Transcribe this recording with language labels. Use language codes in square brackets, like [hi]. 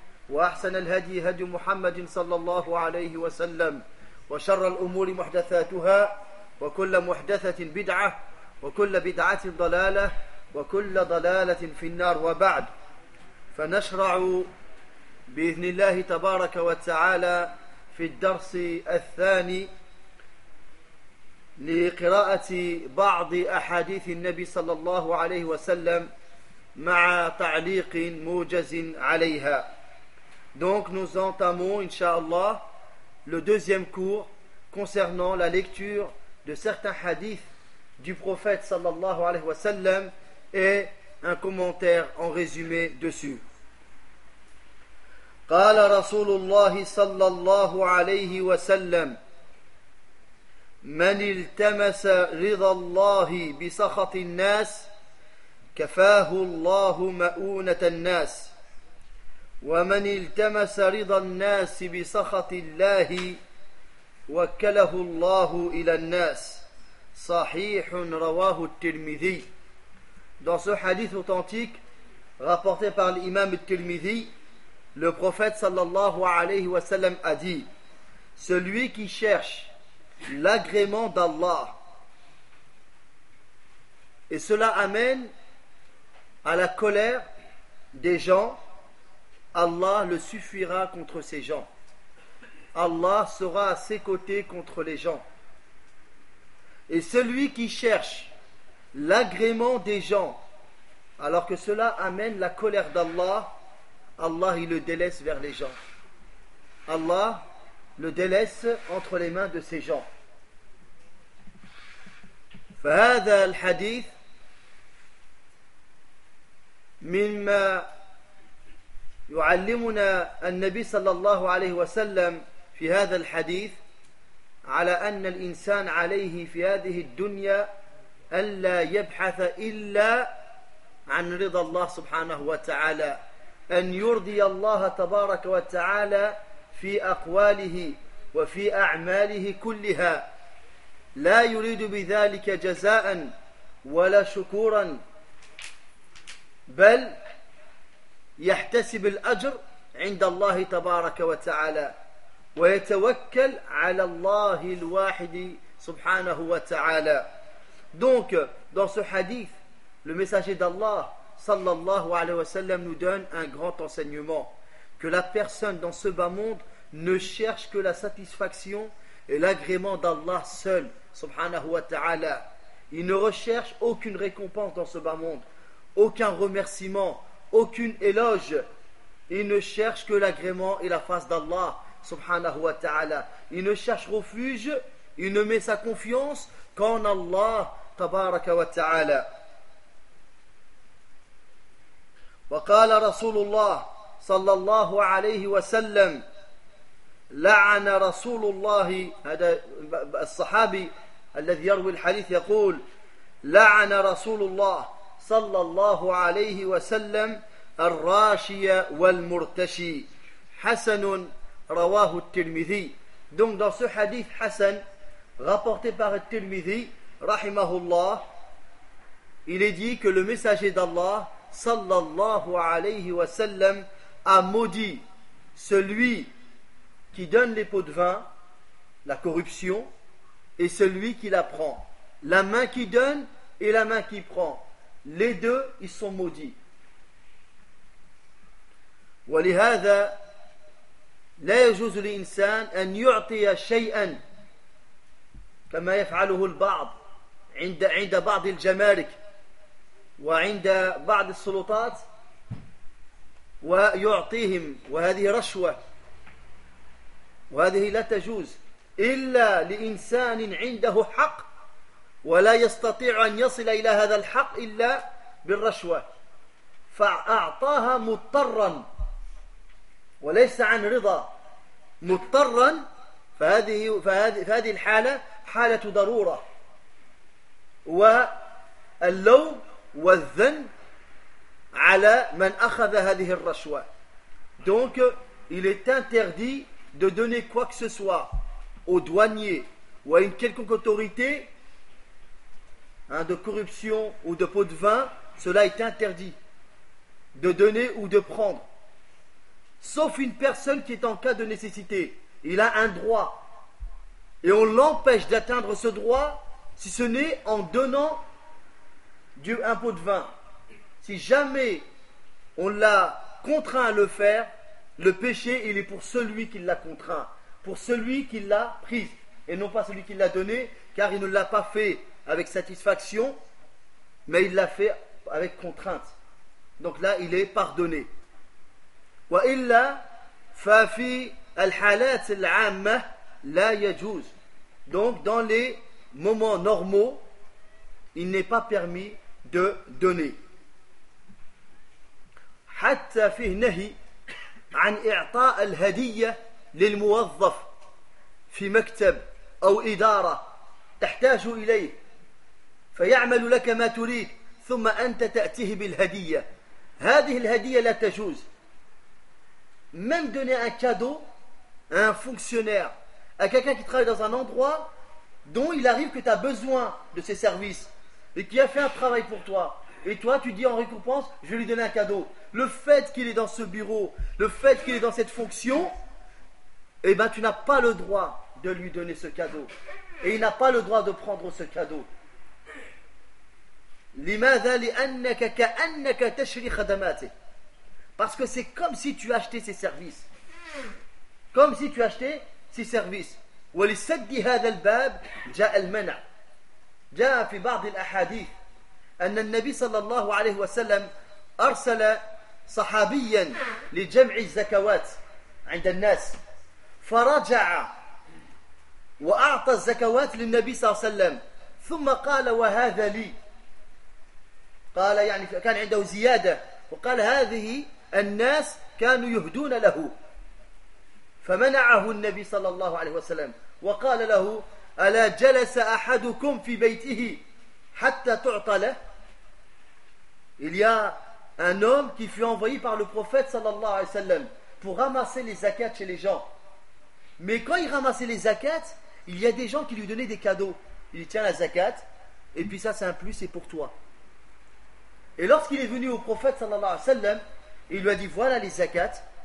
[ar] وأحسن الهدي هدي محمد صلى الله عليه وسلم وشر الأمور محدثاتها وكل محدثة بدعة وكل بدعة ضلالة وكل ضلالة في النار وبعد فنشرع بإذن الله تبارك وتعالى في الدرس الثاني لقراءة بعض أحاديث النبي صلى الله عليه وسلم مع تعليق موجز عليها. [fr] Donc nous entamons, inshallah, le deuxième cours concernant la lecture de certains hadiths du prophète sallallahu alayhi wa sallam et un commentaire en résumé dessus. [ar] قال رسول الله صلى الله عليه وسلم من التمس رضا الله بسخط الناس كفاه الله مؤونة الناس ومن التمس رضا الناس بسخط الله وكله الله إلى الناس صحيح رواه الترمذي. [fr] Dans ce hadith authentique rapporté par l'imam al-Tirmidhi, le prophète sallallahu alayhi wa sallam a dit: celui qui cherche l'agrément d'Allah et cela amène à la colère des gens, Allah le suffira contre ces gens. Allah sera à ses côtés contre les gens. Et celui qui cherche l'agrément des gens, alors que cela amène la colère d'Allah, Allah il le délaisse vers les gens. Allah le délaisse entre les mains de ces gens. [ar] فهذا الحديث مما يعلمنا النبي صلى الله عليه وسلم في هذا الحديث على أن الإنسان عليه في هذه الدنيا ألا يبحث إلا عن رضا الله سبحانه وتعالى أن يرضي الله تبارك وتعالى في أقواله وفي أعماله كلها لا يريد بذلك جزاء ولا شكورا بل يحتسب الأجر عند الله تبارك وتعالى ويتوكل على الله الواحد سبحانه وتعالى. [fr] Donc dans ce hadith, le messager d'Allah sallallahu alayhi wa sallam nous donne un grand enseignement, que la personne dans ce bas monde ne cherche que la satisfaction et l'agrément d'Allah seul subhanahu wa ta'ala. Il ne recherche aucune récompense dans ce bas monde, aucun remerciement, aucune éloge. Il ne cherche que l'agrément et la face d'Allah subhanahu wa ta'ala. Il ne cherche refuge, il ne met sa confiance qu'en Allah tabaraka wa ta'ala. [ar] Wa qala Rasulullah sallallahu alayhi wa sallam لعن رسول الله, هذا الصحابي الذي يروي الحديث يقول لعن رسول الله صلى الله عليه وسلم الراشي والمرتشي حسن رواه الترمذي. [fr] Donc dans ce hadith Hassan rapporté par al-Tirmidhi رحمه الله, il est dit que le messager d'Allah صلى الله عليه وسلم a maudit celui qui donne les pots de vin, la corruption, et celui qui la prend. La main qui donne et la main qui prend. Les deux, ils sont maudits. [ar] ولهذا لا يجوز لإنسان أن يعطي شيئا كما يفعله البعض عند بعض الجمارك وعند بعض السلطات ويعطيهم، وهذه رشوة وهذه لا تجوز إلا لإنسان عنده حق ولا يستطيع أن يصل إلى هذا الحق إلا بالرشوة، فأعطاها مضطرا وليس عن رضا، مضطرا، فهذه الحالة حالة ضرورة، واللوم والذنب على من أخذ هذه الرشوة. [fr] Donc il est interdit de donner quoi que ce soit aux douaniers ou à une quelconque autorité de corruption ou de pot de vin, cela est interdit de donner ou de prendre. Sauf une personne qui est en cas de nécessité. Il a un droit. Et on l'empêche d'atteindre ce droit si ce n'est en donnant un pot de vin. Si jamais on l'a contraint à le faire, le péché, il est pour celui qui l'a contraint, pour celui qui l'a prise, et non pas celui qui l'a donné, car il ne l'a pas fait avec satisfaction, mais il l'a fait avec contrainte. Donc là, il est pardonné. [ar] وإلا ففي الحالات العامة لا يجوز. [fr] Donc dans les moments normaux, il n'est pas permis de donner. [ar] حتى فيه نهي عن إعطاء الهدية للموظف في مكتب أو إدارة تحتاج إليه فيعمل لك ما تريد ثم أنت تأتيه بالهدية. هذه الهدية لا تجوز. [fr] Même donner un cadeau à un fonctionnaire, à quelqu'un qui travaille dans un endroit dont il arrive que tu as besoin de ses services et qui a fait un travail pour toi, et toi tu dis en récompense je vais lui donner un cadeau. Le fait qu'il est dans ce bureau, le fait qu'il est dans cette fonction, eh ben tu n'as pas le droit de lui donner ce cadeau et il n'a pas le droit de prendre ce cadeau. [ar] لماذا لأنك كأنك تشري خدماته. [fr] Parce que c'est comme si tu achetais ses services. Comme si tu achetais ses services. [ar] ولسد هذا الباب جاء المنع. جاء في بعض الأحاديث أن النبي صلى الله عليه وسلم أرسل صحابيا لجمع الزكوات عند الناس. فرجع وأعطى الزكوات للنبي صلى الله عليه وسلم. ثم قال وهذا لي. قال يعني كان عنده زيادة. وقال هذه الناس كانوا يهدون له، فمنعه النبي صلى الله عليه وسلم وقال له ألا جلس أحدكم في بيته حتى تعطى له. [fr] Il y a un homme qui fut envoyé par le prophète صلى الله عليه وسلم pour ramasser les zakats chez les gens. Mais quand il ramassait les zakats, il y a des gens qui lui donnaient des cadeaux. Il dit tiens la zakat et puis ça c'est un plus, c'est pour toi. Et lorsqu'il est venu au prophète صلى الله عليه وسلم, il lui a dit voilà les zakats.